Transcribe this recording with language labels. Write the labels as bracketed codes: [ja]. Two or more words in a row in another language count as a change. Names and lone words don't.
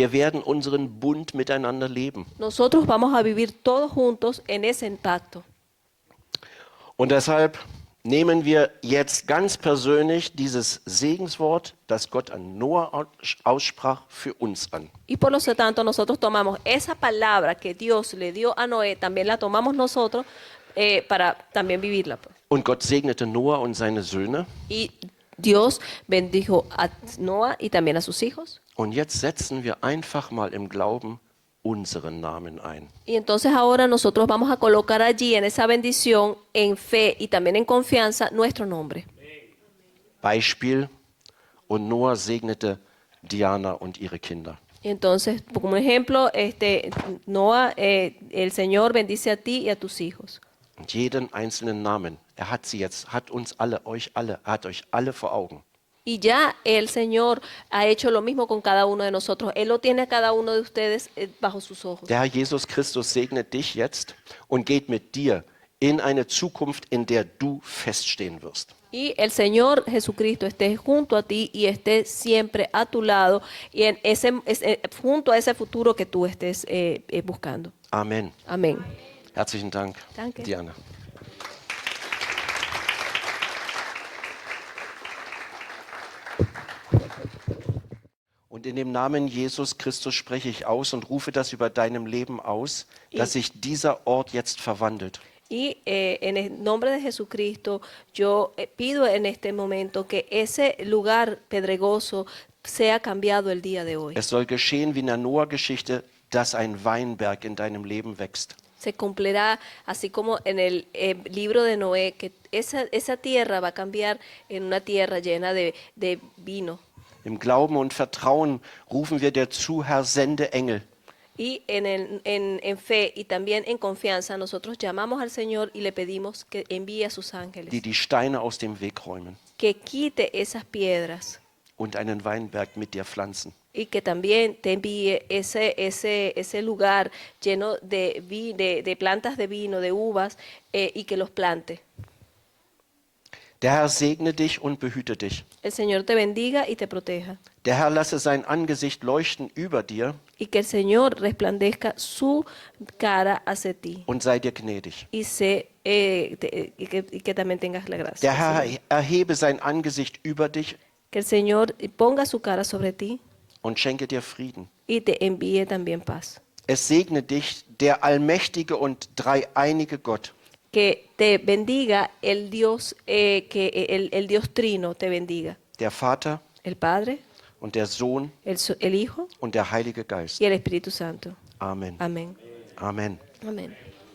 [de] Wir werden unseren Bund miteinander leben. [es] Nosotros vamos a vivir todos juntos en ese impacto. [de] Und deshalb nehmen wir jetzt ganz persönlich dieses Segenswort, das Gott an Noah aussprach, für uns an. [es] Y por lo tanto nosotros tomamos esa palabra que Dios le dio a Noé, también la tomamos nosotros para también vivirla, pues. [de] Und Gott segnete Noah und seine Söhne. [es] Y Dios bendijo a Noah y también a sus hijos. [de] Und jetzt setzen wir einfach mal im Glauben unseren Namen ein. [es] Y entonces ahora nosotros vamos a colocar allí en esa bendición, en fe y también en confianza, nuestro nombre. [de] Beispiel: Und Noah segnete Diana und ihre Kinder. [es] Y entonces, como ejemplo, Noah, el Señor bendice a ti y a tus hijos. [de] Und jeden einzelnen Namen, er hat sie jetzt, hat uns alle, euch alle, er hat euch alle vor Augen. [es] Y ya el Señor ha hecho lo mismo con cada uno de nosotros. Él lo tiene a cada uno de ustedes bajo sus ojos. [de] Der Herr Jesus Christus segnet dich jetzt und geht mit dir in eine Zukunft, in der du feststehen wirst. [es] Y el Señor Jesucristo esté junto a ti y esté siempre a tu lado y junto a ese futuro que tú estés buscando. [de] Amen. [es] Amén. [de] Herzlichen Dank, Danke. Diana. Und in dem Namen Jesus Christus spreche ich aus und rufe das über deinem Leben aus, dass sich dieser Ort jetzt verwandelt. [es] Y en el nombre de Jesucristo, yo pido en este momento que ese lugar pedregoso sea cambiado el día de hoy. [de] Es soll geschehen wie in der Noah-Geschichte, dass ein Weinberg in deinem Leben wächst. [es] Se cumplirá así como en el libro de Noé, que esa tierra va a cambiar en una tierra llena de vino. [de] Im Glauben und Vertrauen rufen wir dir zu, Herr, sende Engel. [es] Y en fe y también en confianza nosotros llamamos al Señor y le pedimos que envíe a sus ángeles, [de] die Steine aus dem Weg räumen [es] que quite esas piedras [de] und einen Weinberg mit dir pflanzen. [es] y que también te envíe ese lugar lleno de plantas de vino, de uvas, y que los plante. [de] Der Herr segne dich und behüte dich. [es] El Señor te bendiga y te proteja. [de] Der Herr lasse sein Angesicht leuchten über dir [es] Y que el Señor resplandezca su cara hacia ti. [de] und sei dir gnädig. [es] Y que también tengas la gracia. [de] Der Herr erhebe sein Angesicht über dich [es] Que el Señor ponga su cara sobre ti [de] und schenke dir Frieden. [es] y te envíe también paz. [de] Es segne dich der allmächtige und dreieinige Gott, [es] Que te bendiga el Dios, el Dios Trino te bendiga. [de] der Vater [es] El Padre, [de] und der Sohn [es] el Hijo [de] und der Heilige Geist. [es] y el Espíritu Santo. [de] Amen. [es] Amén. [de] Amen. [es] Amén.